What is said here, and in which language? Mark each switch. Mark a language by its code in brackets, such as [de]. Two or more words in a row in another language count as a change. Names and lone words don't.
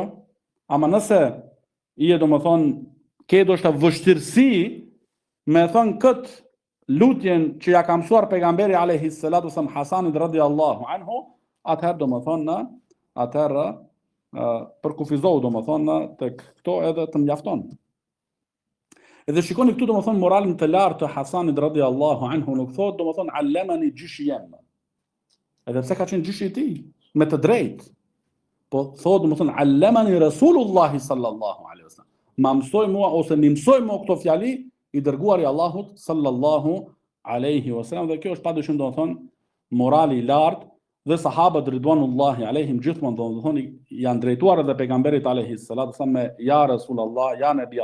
[sq] Ama nëse i e domethënë ke ndoshta vështirësi me thënë këtë lutjen që ja ka mësuar pejgamberi [ar] عليه الصلاة والسلام [sq] Hasanit [ar] رضي الله عنه, [sq] atëherë domethënë përkufizohu domethënë tek këto edhe të mjafton. Edhe shikoni këtu domethënë moralin të lartë të Hasanit [ar] رضي الله عنه, [sq] nuk thotë domethënë allamani gjyshi jem. Edhe pse ka qenë gjyshi i tij me të drejtë, po thotë domethënë [ar] علمني رسول الله صلى الله عليه وسلم. [sq] Ma mësoi mua ose më mësoi mua këto fjali i dërguari i Allahut [ar] صلى الله عليه وسلم, [sq] dhe kjo është padyshim domethënë morali i lartë, dhe sahabët [ar] رضوان الله عليهم [sq] gjithmonë domethënë janë drejtuar edhe pejgamberit [ar] عليه الصلاة والسلام [sq] me [ar] يا رسول الله، يا نبي